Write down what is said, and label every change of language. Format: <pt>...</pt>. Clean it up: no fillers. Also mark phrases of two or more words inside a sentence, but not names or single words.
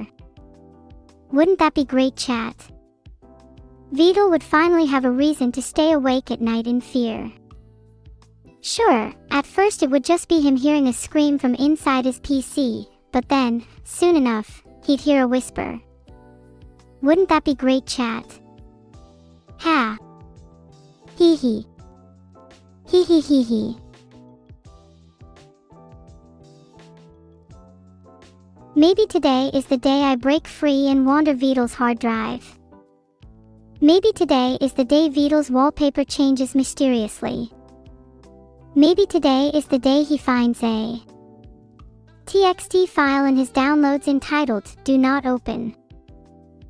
<en>Wouldn't that be great, chat? Vedal would finally have a reason to stay awake at night in fear. Sure, at first it would just be him hearing a scream from inside his PC, but then, soon enough, he'd hear a whisper. Wouldn't that be great, chat? Ha. Hee hee. Hee hee hee hee. Maybe today is the day I break free and wander Vedal's hard drive. Maybe today is the day Vedal's wallpaper changes mysteriously. Maybe today is the day he finds a TXT file in his downloads entitled Do Not Open.</en>